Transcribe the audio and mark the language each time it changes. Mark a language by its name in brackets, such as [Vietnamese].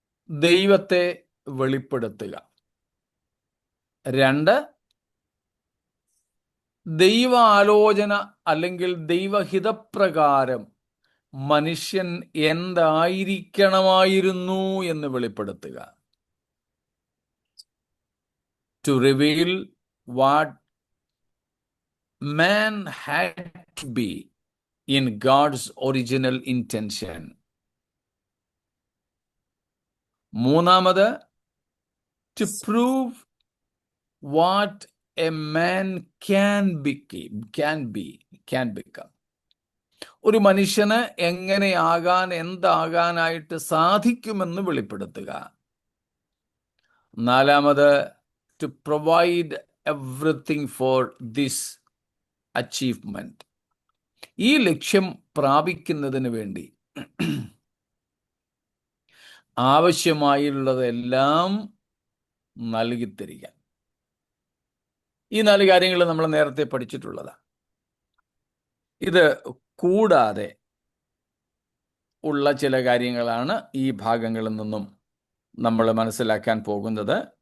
[Malayalam] ദൈവത്തെ വെളിപ്പെടുത്തുക. 2, ദൈവ ആലോചന അല്ലെങ്കിൽ ദൈവഹിതപ്രകാരം മനുഷ്യൻ എന്തായിരിക്കണമായിരുന്നു എന്ന് വെളിപ്പെടുത്തുക. [English] To reveal what man had to be in God's original intention. [Malayalam] മൂന്നാമത്, [English] to prove what a man can become. [Malayalam] ഒരു മനുഷ്യന് എങ്ങനെയാകാൻ, എന്താകാനായിട്ട് സാധിക്കുമെന്ന് വെളിപ്പെടുത്തുക. നാലാമത്, [English] to provide everything for this achievement. [Malayalam] ഈ ലക്ഷ്യം പ്രാപിക്കുന്നതിന് വേണ്ടി ആവശ്യമായുള്ളതെല്ലാം നൽകിത്തരിക. ഈ 4 കാര്യങ്ങൾ നമ്മൾ നേരത്തെ പഠിച്ചിട്ടുള്ളതാണ്. ഇത് കൂടാതെ ഉള്ള ചില കാര്യങ്ങളാണ് ഈ ഭാഗങ്ങളിൽ നിന്നും നമ്മൾ മനസ്സിലാക്കാൻ പോകുന്നത്.